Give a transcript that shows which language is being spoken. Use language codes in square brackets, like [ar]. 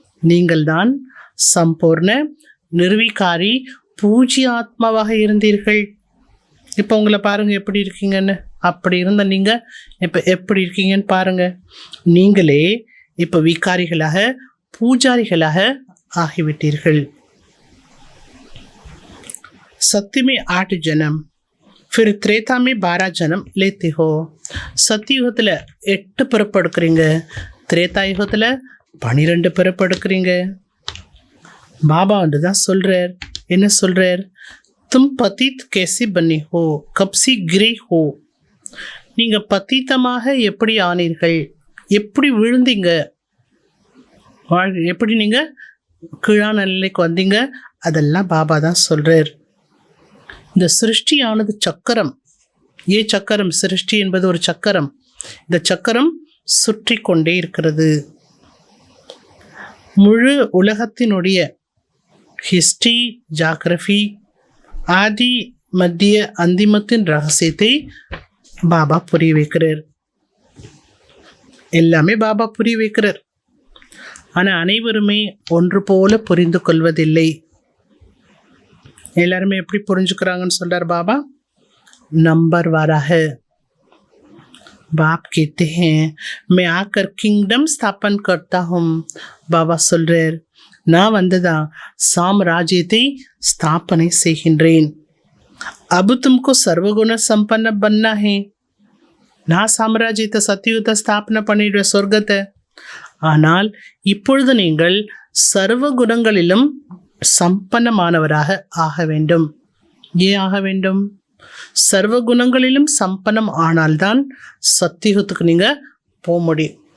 [ta] நீங்கள் தான் சம்பூர்ண நிர்விகாரி பூஜ்ய ஆத்மாவாக இருந்தீர்கள். இப்போ உங்களை பாருங்கள் எப்படி இருக்கீங்கன்னு. அப்படி இருந்த நீங்கள் இப்போ எப்படி இருக்கீங்கன்னு பாருங்கள். நீங்களே இப்போ விகாரிகளாக பூஜாரிகளாக ஆகிவிட்டீர்கள். [hi] सत्य में 8 जन्म, फिर त्रेता में 12 जन्म लेते हो. [ta] சத்தியுகத்தில் 8 பிறப்பு எடுக்கிறீங்க, திரேதா யுகத்தில் 12 பிறப்பு எடுக்கிறீங்க. பாபா தான் சொல்கிறார். என்ன சொல்கிறார்? [hi] தும் பத்தித் கேசி பன்னி ஹோ, கப்சி கிரே ஹோ. [ta] நீங்கள் பத்தித்தமாக எப்படி ஆனீர்கள்? எப்படி விழுந்தீங்க? எப்படி நீங்கள் கீழான நிலைக்கு வந்தீங்க? அதெல்லாம் பாபா தான் சொல்கிறார். இந்த சிருஷ்டியானது சக்கரம். சக்கரம், சிருஷ்டி என்பது ஒரு சக்கரம். இந்த சக்கரம் சுற்றி கொண்டே இருக்கிறது. முழு உலகத்தினுடைய ஹிஸ்ட்ரி, ஜாகிரபி, ஆதி மத்திய அந்திமத்தின் ரகசியத்தை பாபா புரிய வைக்கிறார். எல்லாமே பாபா புரிய வைக்கிறார். ஆனால் அனைவருமே ஒன்று போல புரிந்து கொள்வதில்லை. எல்லாருமே எப்படி புரிஞ்சுக்கிறாங்கன்னு சொல்றார் பாபா? நம்பர் வாராக. [hi] बाप कहते हैं मैं आकर किंगडम स्थापन करता हूँ. [ta] பாபா சொல்றார், நான் வந்ததா சாம்ராஜ்யத்தை ஸ்தாபனை செய்கின்றேன். [hi] अब तुमको सर्वगुण संपन्न बनना है. [ta] நான் சாம்ராஜ்யத்தை சத்தியுகத்தை ஸ்தாபனை பண்ணிடுவேன், சொர்க்கத்தை. ஆனால் இப்பொழுது நீங்கள் சர்வ குணங்களிலும் சம்பன்னமானவராக ஆக வேண்டும். ஏன் ஆக வேண்டும்? சர்வ குணங்களிலும் சம்பன்னம் ஆனால்தான் சத்தியுகத்துக்கு நீங்கள் போக முடியும்.